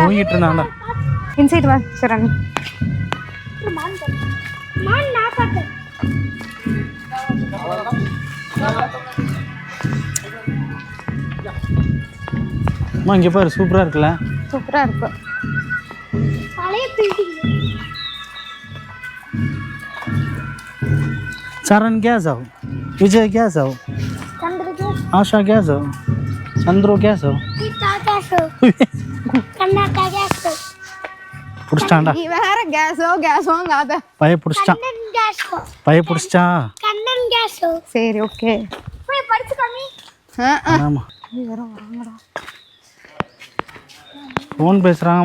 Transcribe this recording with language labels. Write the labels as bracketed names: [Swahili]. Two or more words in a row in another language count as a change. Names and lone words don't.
[Tamil] தூங்கிட்டு இருந்தான்டா. இன்சைட் வா சரண். அம்மா இங்கே பாரு, சூப்பராக இருக்குல்ல? சூப்பராக இருக்கு. [Hindi] चरण क्या जाओ, विजय क्या जाओ, आशा क्या जाओ, चंद्रो क्या जाओ. [Tamil] புடிச்சிட்டான்டா. நீ வேற கேஸோங்காத. பைய புடிச்சிட்டான். சரி ஓகே. ஆமா ஃபோன் பேசுறாங்கம்மா.